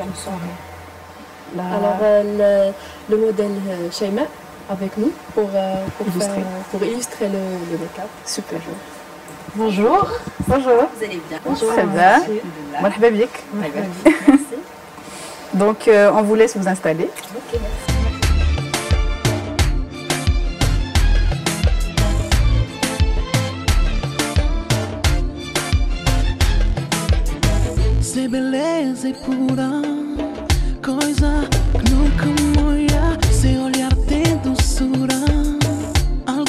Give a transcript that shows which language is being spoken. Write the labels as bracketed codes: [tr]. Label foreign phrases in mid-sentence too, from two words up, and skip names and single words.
[fr] Alors le modèle Shaima avec nous pour illustrer le make-up. Super. Bonjour. Bonjour. Vous allez bien? Bonjour. Ça va? [ar] مرحبا بك. [fr] Merci. Donc on vous laisse vous installer. Ok, merci. [pt] Se beleza e pura, coisa que nunca morre, se olhar tem doçura.